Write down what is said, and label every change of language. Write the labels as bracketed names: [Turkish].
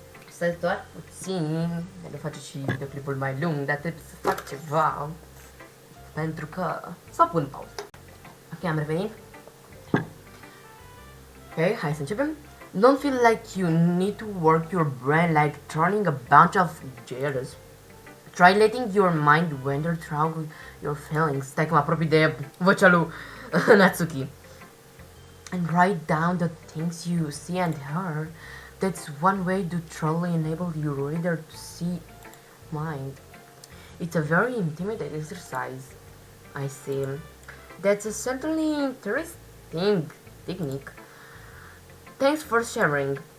[Romanian] Să doar puțin, de face și videoclipul mai lung, dar trebuie să fac ceva, pentru că să pun pauză. Ok, am revenit. Ok, hai să începem. [English] Don't feel like you need to work your brain like turning a bunch of gears. Try letting your mind wander through your feelings. [Romanian] Stai că mă apropii de vocea lui Natsuki. [English] And write down the things you see and hear. That's one way to truly enable your reader to see mind. It's a very intimidating exercise, I see. That's a certainly interesting technique. Thanks for sharing.